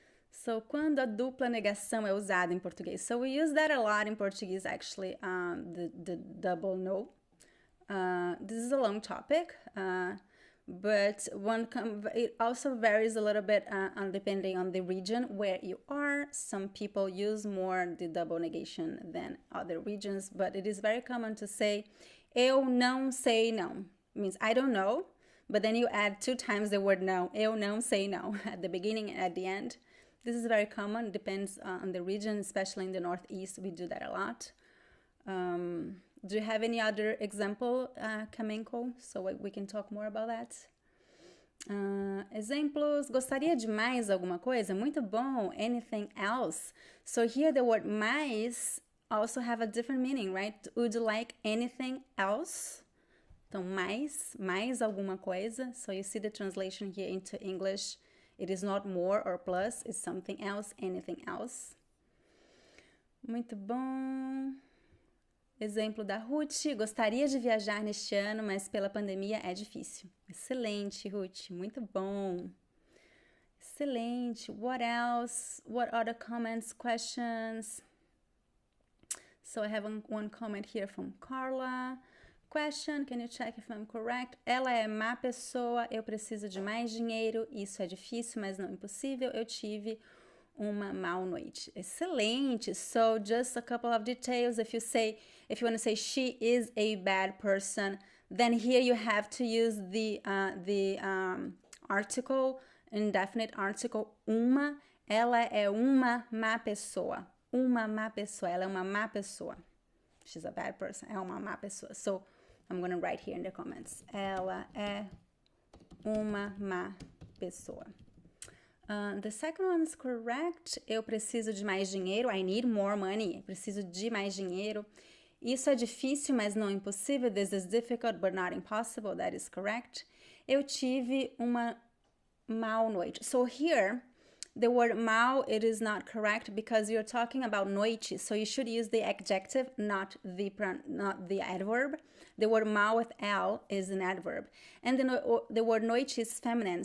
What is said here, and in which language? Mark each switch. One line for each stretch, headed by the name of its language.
Portuguese: So, quando a dupla negação é usada em português?
English: So, we use that a lot in Portuguese, actually, the double no. This is a long topic, but it also varies a little bit depending on the region where you are. Some people use more the double negation than other regions, but it is very common to say,
Portuguese: eu não sei não.
English: It means I don't know, but then you add 2 times the word no.
Portuguese: Eu não sei não
English: at the beginning and at the end. This is very common. It depends on the region, especially in the Northeast. We do that a lot. Do you have any other example, Kamenko, so we can talk more about that?
Portuguese: Exemplos. Gostaria de mais alguma coisa? Muito bom.
English: Anything else? So here the word mais also have a different meaning, right? Would you like anything else?
Portuguese: Então, mais alguma coisa.
English: So you see the translation here into English. It is not more or plus, it's something else, anything else.
Portuguese: Muito bom. Exemplo da Ruth, gostaria de viajar neste ano, mas pela pandemia é difícil. Excelente, Ruth, muito bom. Excelente.
English: What else? What other comments, questions? So I have one comment here from Carla. Question, can you check if I'm correct?
Portuguese: Ela é má pessoa, eu preciso de mais dinheiro, isso é difícil, mas não impossível. Eu tive uma má noite. Excelente.
English: So just a couple of details. If you want to say she is a bad person, then here you have to use the article, indefinite article, uma.
Portuguese: Ela é uma má pessoa. Uma má pessoa. Ela é uma má pessoa.
English: She's a bad person.
Portuguese: É uma má pessoa.
English: So I'm going to write here in the comments.
Portuguese: Ela é uma má pessoa.
English: The second one is correct.
Portuguese: Eu preciso de mais dinheiro.
English: I need more money.
Portuguese: Eu preciso de mais dinheiro. Isso é difícil, mas não impossível.
English: This is difficult, but not impossible. That is correct.
Portuguese: Eu tive uma má noite.
English: So here, the word mal, it is not correct because you're talking about noite. So you should use the adjective, not the adverb. The word mal with L is an adverb. And the word noite is feminine.